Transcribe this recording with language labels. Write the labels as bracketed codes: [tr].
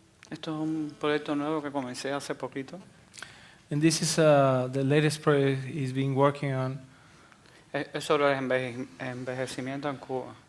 [es] Esto es un proyecto nuevo que comencé hace poquito. [en] And this is the latest project he's been working on. [es] Es sobre el envejecimiento en Cuba.